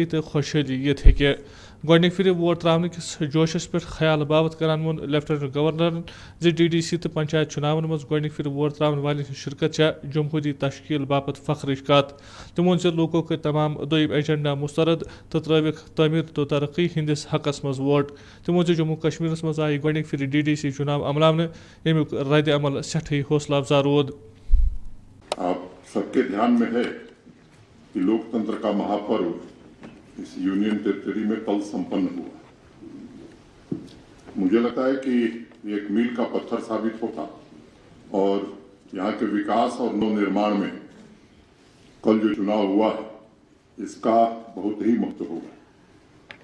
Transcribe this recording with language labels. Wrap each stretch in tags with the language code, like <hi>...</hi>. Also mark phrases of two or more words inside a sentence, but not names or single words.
<ks>تہٕ خۄشحٲلی یِتھ ہیٚکہِ گۄڈنِکہِ پھِرِ ووٹ ترٛاونہٕ کِس جوشس پٮ۪ٹھ خیال باپتھ کران ووٚن لیفٹیننٹ گورنرن زِ ڈی ڈی سی تہٕ پنچایت چُناون منٛز گۄڈنِکہِ پھِرِ ووٹ ترٛاون والٮ۪ن ہٕنٛز شرکت چھےٚ جمہوٗری تشکیٖل باپتھ فخرٕچ کتھ تٔمۍ ووٚن زِ لوٗکو کٔرۍ تمام دوٚیِم ایجنڈا مسترد تہٕ ترٛٲوِکھ تعمیٖر تہٕ ترقی ہٕنٛدِس حقس منٛز ووٹ تٔمۍ ووٚن زِ جموں کشمیرس منٛز آیہِ گۄڈنِکہِ پھِرِ ڈی ڈی سی چُناو عملاونہٕ ییٚمیُک ردِ عمل سٮ۪ٹھٕے حوصلہٕ افزا روٗد</ks> <hi>लोकतंत्र का महापर्व इस</hi> <en>union territory</en> <hi>में कल संपन्न हुआ। मुझे लगता है कि एक मील का पत्थर साबित होगा और यहाँ के विकास और नवनिर्माण में कल जो चुनाव हुआ है इसका बहुत ही महत्व होगा।</hi>